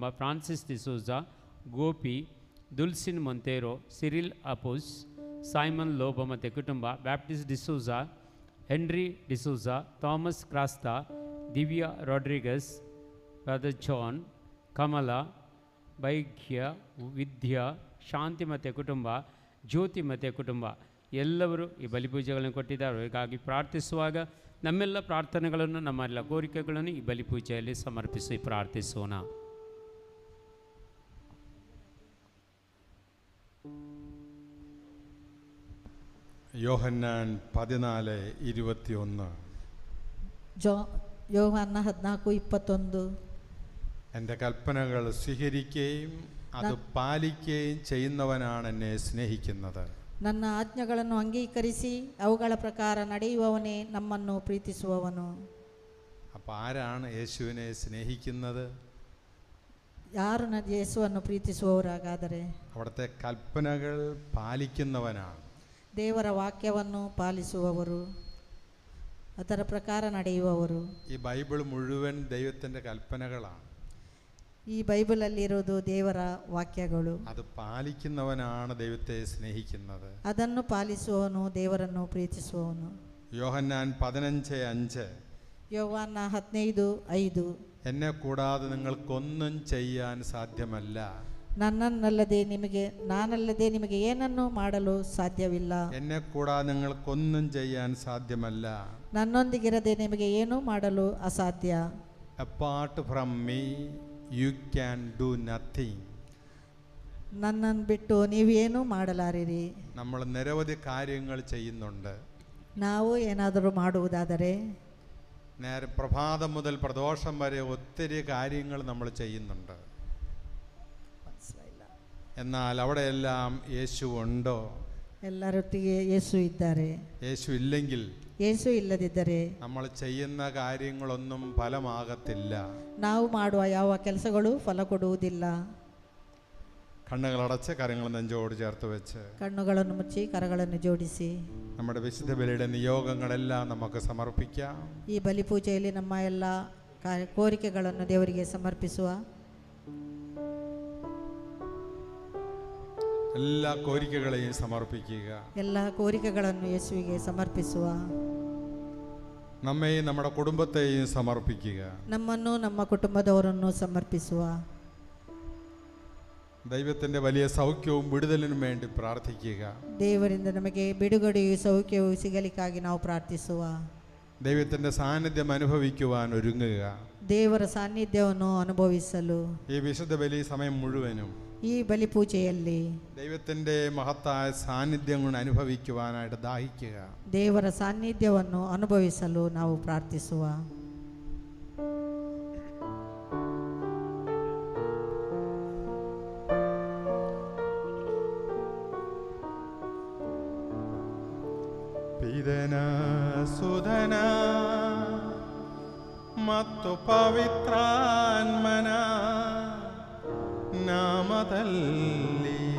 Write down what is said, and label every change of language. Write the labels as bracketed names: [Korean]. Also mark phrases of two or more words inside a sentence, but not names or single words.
[Kannada] ಫ್ರಾನ್ಸಿಸ್ ಡಿಸೋಜಾ, ಗೋಪಿ, ದುಲ್ಸಿನ್ ಮೊಂತೇರೋ, ಸಿರಿಲ್ ಅಪೋಸ್, ಸೈಮನ್ ಲೋಬ ಮತ್ತು ಕುಟುಂಬ, ಬ್ಯಾಪ್ಟಿಸ್ಟ್ ಡಿಸೋಜಾ, ಹೆನ್ರಿ ಡಿಸೋಜಾ, ಥಾಮಸ್ ಕ್ರಾಸ್ತಾ, ದಿವ್ಯಾ ರಾಡ್ರಿಗಸ್, ಬ್ರದರ್ ಜಾನ್, ಕಮಲಾ, ಬೈಘ್ಯ, ವಿದ್ಯಾ, ಶಾಂತಿ ಮತ್ತು ಕುಟುಂಬ, ಜ್ಯೋತಿ ಮತ್ತು ಕುಟುಂಬ ಎಲ್ಲವರು ಈ ಬಲಿಪೂಜೆಗಳನ್ನು ಕೊಟ್ಟಿದ್ದಾರೆ. ಅವರಿಗಾಗಿ ಪ್ರಾರ್ಥಿಸುವಾಗ ನಮ್ಮೆಲ್ಲ ಪ್ರಾರ್ಥನೆಗಳನ್ನು, ನಮ್ಮೆಲ್ಲ ಕೋರಿಕೆಗಳನ್ನು ಈ ಬಲಿಪೂಜೆಯಲ್ಲಿ ಸಮರ್ಪಿಸಿ ಪ್ರಾರ್ಥಿಸೋಣ. [Malayalam] യോഹന്നാൻ 14:21. യോഹന്നാൻ 14:21. എൻ്റെ കൽപ്പനകൾ സ്വീകരിക്കുകയും അത് പാലിക്കുകയും ചെയ്യുന്നവനാണ് എന്നെ സ്നേഹിക്കുന്നത്. [Kannada] ನನ್ನ ಆಜ್ಞೆಗಳನ್ನು ಅಂಗೀಕರಿಸಿ ಅವುಗಳ ಪ್ರಕಾರ ನಡೆಯುವವನೇ ನಮ್ಮನ್ನು ಪ್ರೀತಿಸುವವನು. [Malayalam] അപ്പോൾ ആരാണ് യേശുവിനെ സ്നേഹിക്കുന്നത്? [Kannada] ಯಾರು ಯೇಸುವನ್ನು ಪ್ರೀತಿಸುವವರಾಗಾದರೆ [Malayalam] അവിടുത്തെ കൽപ്പനകൾ പാലിക്കുന്നവനാണ്. [Kannada] ದೇವರ ವಾಕ್ಯವನ್ನು ಪಾಲಿಸುವವರು, ಅದರ ಪ್ರಕಾರ ನಡೆಯುವವರು. [Malayalam] ഈ ബൈബിൾ മുഴുവൻ ദൈവത്തിൻ്റെ കൽപ്പനകളാണ്. [Kannada] ಈ ಬೈಬಲಲ್ಲಿರೋದು ದೇವರ ವಾಕ್ಯಗಳು. [Malayalam] അത് പാലിക്കുന്നവനാണ് ദൈവത്തെ സ്നേഹിക്കുന്നത്. [Kannada] ಅದನ್ನು ಪಾಲಿಸುವವನು ದೇವರನ್ನು ಪ್ರೀತಿಸುವವನು. [Malayalam] യോഹന്നാൻ 15:5. [Kannada] ಯೋಹಾನ 15:5. [Malayalam] എന്നെ കൂടാതെ നിങ്ങൾക്കൊന്നും ചെയ്യാൻ സാധ്യമല്ല. [Kannada] ನಾನಲ್ಲದೆ ನಿಮಗೆ ಏನನ್ನು ಮಾಡಲು ಸಾಧ್ಯವಿಲ್ಲ. [Malayalam] എന്നെ കൂടാതെ നിങ്ങൾക്കൊന്നും ചെയ്യാൻ സാധ്യമല്ല. [Kannada] ನನ್ನೊಂದಿಗಿರದೆ ನಿಮಗೆ ಏನೂ ಮಾಡಲು ಅಸಾಧ್ಯ. [English] Apart from me you can do nothing. [Kannada] ನನ್ನನ್ನು ಬಿಟ್ಟು ನೀವೇನೂ ಮಾಡಲಾರಿರಿ. [Malayalam] നമ്മൾ നിരവധി കാര്യങ്ങൾ ചെയ്യുന്നുണ്ട്. [Kannada] ನಾವು ಏನಾದರೂ ಮಾಡುವುದಾದರೆ [Malayalam] നേരെ പ്രഭാതം മുതൽ പ്രദോഷം വരെ ഒത്തിരി കാര്യങ്ങൾ നമ്മൾ ചെയ്യുന്നുണ്ട്. എന്നാൽ അവിടെയെല്ലാം യേശു ഉണ്ടോ? [Kannada] ಎಲ್ಲರೊಟ್ಟಿಗೆ ಯೇಸು ಇದ್ದಾರೆ. [Malayalam] യേശു ഇല്ലെങ്കിൽ, [Kannada] ಯೇಸು ಇಲ್ಲದಿದ್ದರೆ [Malayalam] നമ്മൾ ചെയ്യുന്ന കാര്യങ്ങളൊന്നും ഫലമാകത്തില്ല. [Kannada] ನಾವು ಮಾಡುವ ಯಾವ ಕೆಲಸಗಳು ಫಲ ಕೊಡುವುದಿಲ್ಲ. [Malayalam] കണ്ണുകളടച്ച് കരങ്ങൾ നെഞ്ചോട് ചേർത്ത് വെച്ച് [Kannada] ಕಣ್ಣುಗಳನ್ನು ಮುಚ್ಚಿ ಕರಗಳನ್ನು ಜೋಡಿಸಿ [Malayalam] നമ്മുടെ വിശുദ്ധ ബലിയുടെ നിയോഗങ്ങളെല്ലാം നമുക്ക് സമർപ്പിക്കാം. [Kannada] ಈ ಬಲಿಪೂಜೆಯಲ್ಲಿ ನಮ್ಮ ಎಲ್ಲ ಕೋರಿಕೆಗಳನ್ನು ದೇವರಿಗೆ ಸಮರ್ಪಿಸುವ. [Malayalam] എല്ലാ കോരിക്കകളെയും സമർപ്പിക്കുക. [Kannada] ಎಲ್ಲ ಕೋರಿಕೆಗಳನ್ನು ಯೇಸುವಿಗೆ ಸಮರ್ಪಿಸುವ. [Malayalam] നമ്മെയും നമ്മുടെ കുടുംബത്തെയും സമർപ്പിക്കുക. [Kannada] ನಮ್ಮನ್ನು ನಮ್ಮ ಕುಟುಂಬದವರನ್ನು ಸಮರ್ಪಿಸುವ. [Malayalam] ദൈവത്തിൻ്റെ വലിയ സൗഖ്യവും വിടുതലിനും വേണ്ടി പ്രാർത്ഥിക്കുക. [Kannada] ದೇವರಿಂದ ನಮಗೆ ಬಿಡುಗಡೆಯು ಸೌಖ್ಯವು ಸಿಗಲಿಕ್ಕಾಗಿ ನಾವು ಪ್ರಾರ್ಥಿಸುವ. [Malayalam] ദൈവത്തിൻ്റെ സാന്നിധ്യം അനുഭവിക്കുവാൻ ഒരുങ്ങുക. [Kannada] ದೇವರ ಸಾನ್ನಿಧ್ಯವನ್ನು ಅನುಭವಿಸಲು [Malayalam] ഈ വിശുദ്ധ ബലി സമയം മുഴുവനും [Kannada] ಈ ಬಲಿಪೂಜೆಯಲ್ಲಿ [Malayalam] ദൈവത്തിൻ്റെ മഹത്തായ സാന്നിധ്യം കൊണ്ട് അനുഭവിക്കുവാനായിട്ട് ദാഹിക്കുക. [Kannada] ದೇವರ ಸಾನ್ನಿಧ್ಯವನ್ನು ಅನುಭವಿಸಲು ನಾವು ಪ್ರಾರ್ಥಿಸುವ. ಪಿತನ ಸುಧನ ಮತ್ತು ಪವಿತ್ರಾತ್ಮನ ನಾಮದಲ್ಲಿ